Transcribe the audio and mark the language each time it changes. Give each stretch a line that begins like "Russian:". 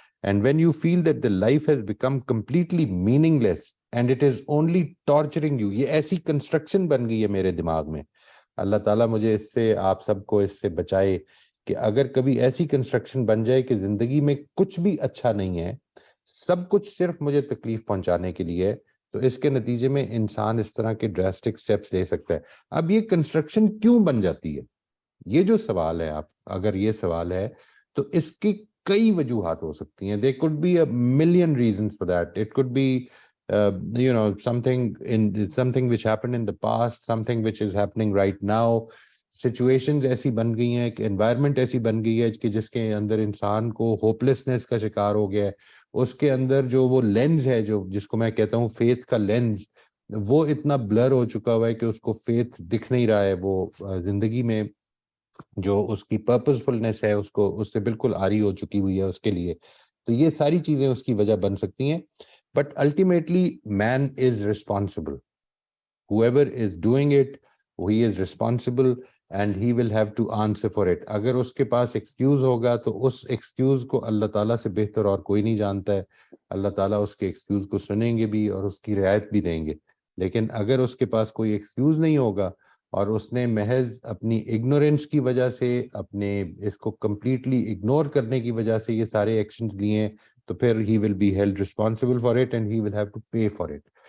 English: And when you feel that the life has become completely meaningless and it is only torturing you,
Urdu: یہ ایسی construction بن گئی ہے میرے دماغ میں. اللہ تعالیٰ مجھے اس سے, آپ سب کو اس سے بچائے کہ اگر کبھی ایسی کنسٹرکشن بن جائے کہ زندگی میں کچھ بھی اچھا نہیں ہے, سب کچھ صرف مجھے تکلیف پہنچانے کے لیے, تو اس کے نتیجے میں انسان اس طرح کے ڈراسٹک سٹیپس لے سکتا ہے. اب یہ کنسٹرکشن کیوں بن جاتی ہے, یہ جو سوال ہے, آپ اگر یہ سوال ہے تو اس کی کئی وجوہات ہو سکتی ہیں.
English: there could be a million reasons for that. It could be something which happened in the past, something which is happening right now.
Urdu: Situations ایسی بن گئی ہیں کہ انوائرمنٹ ایسی بن گئی ہے کہ جس کے اندر انسان کو ہوپلیسنس کا شکار ہو گیا ہے. اس کے اندر جو وہ لینز ہے, جس کو میں کہتا ہوں فیتھ کا لینز, وہ اتنا بلر ہو چکا ہوا ہے کہ اس کو فیتھ دکھ نہیں رہا ہے. وہ زندگی میں جو اس کی پرپز فلنس ہے اس سے بالکل عاری ہو چکی ہوئی ہے اس کے لیے. تو یہ ساری چیزیں اس کی وجہ بن سکتی ہیں.
English: But ultimately man is responsible. whoever is doing it, he is responsible and he will have to answer for it.
Urdu: اگر اس کے پاس ایکسکیوز ہوگا تو اس ایکسکیوز کو اللہ تعالیٰ سے بہتر اور کوئی نہیں جانتا ہے. اللہ تعالیٰ اس کے ایکسکیوز کو سنیں گے بھی اور اس کی رعایت بھی دیں گے. لیکن اگر اس کے پاس کوئی ایکسکیوز نہیں ہوگا اور اس نے محض اپنی اگنورینس کی وجہ سے, اپنے اس کو کمپلیٹلی اگنور کرنے کی وجہ سے یہ سارے ایکشنز لیے ہیں, تو پھر
English: he will be held responsible for it and he will have to pay for it.